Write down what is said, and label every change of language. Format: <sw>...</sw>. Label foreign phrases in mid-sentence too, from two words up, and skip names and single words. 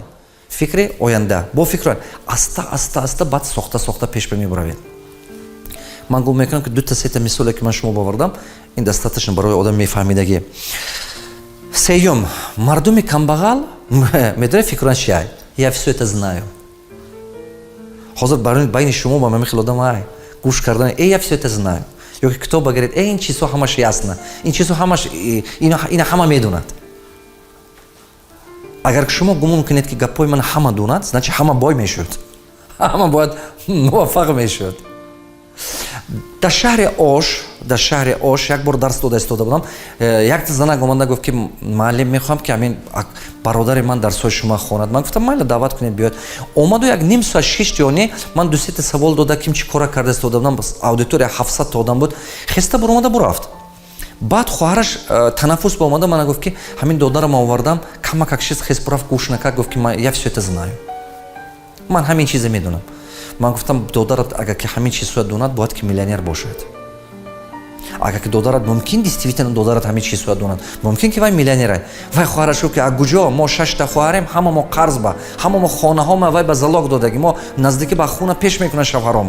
<tg>Фикри оянда. Бо фикр аста баъд сохта пеш мебаравед. Ман гум мекунам ки 2-3 мисоле ки ман шумо бовардам, ин достаточно барои одам мефаҳмидаги. Сеюм, мардуми камбағал медонед фикран чи ай?</tg> <ru>Я все это знаю.</ru> <tg>Ҳозир байни шумо ба мехел одам ай гӯш кардан,</tg> <ru>я все это знаю.</ru> <tg>Ё ки китоб багиред, ин чизҳо ҳамаш ясна. Ин чизҳо ҳамаш ина ҳама медонад. Агар шумо гумон кунед ки гапои ман ҳама донад, значи ҳама бой мешуд. Ҳама бояд муваффақ мешуд. Дар шаҳри Ош як бор дарс дода истода будам. Як занак омада гуфт ки муаллим мехоҳам ки ҳамин бародари ман дарсҳои шумо хонад. Ман гуфтам майла даъват кунед биёд. Омаду як ним соат 6 ё не ман 2-3 савол дода ким чӣ кора карда истода будам. Аудитория 700 та одам буд. Хеста буромада бурафт. Баъд хоҳараш танаффус ба омада мана гуфт ки ҳамин додарам овардам, камак чиз хест бурафт гӯш накард, гуфт ки</tg> <ru>я всё это знаю.</ru> <tg>Ман ҳамин чиза медонам. Ман гуфтам додарат агар ки ҳамин чизҳоро донад, бояд ки миллионер бошад. Агар ки додарат мумкин действительно додарат ҳамин чизҳоро донад, мумкин ки вай миллионер ай. Вай хоҳараш гуфт ки аз куҷо мо 6 та хоҳарем, ҳама мо қарз ба, ҳама мо хонаҳома вай ба залог додаги, мо наздикӣ ба хуна пеш мекунад шавҳаромо.</tg>